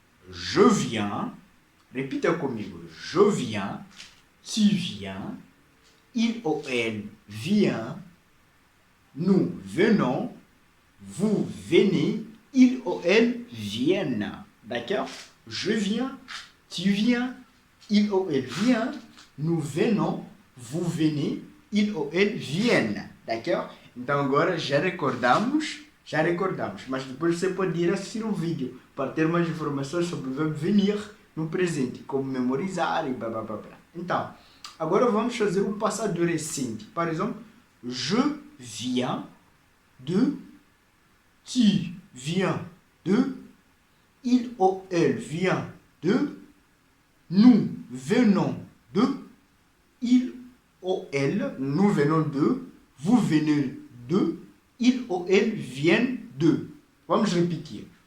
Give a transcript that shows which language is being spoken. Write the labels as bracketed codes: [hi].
[fr] Je viens, [pt] repita comigo, [fr] je viens, tu viens, il ou elle vient, nous venons, vous venez, il ou elle viennent. D'accord? Je viens, tu viens, il ou elle vient, nous venons, vous venez, il ou elle viennent. D'accord? [pt] Então agora já recordamos, mas depois você pode ir assistir um vídeo para ter mais informações sobre o verbo venir no presente, como memorizar e blá blá blá blá. Então, agora vamos fazer o passado recente. [fr] Par exemple, je viens de, tu viens de, il ou elle vient de, nous venons de, il ou elle, nous venons de, vous venez de, il ou elle viennent de. [pt] Vamos repetir.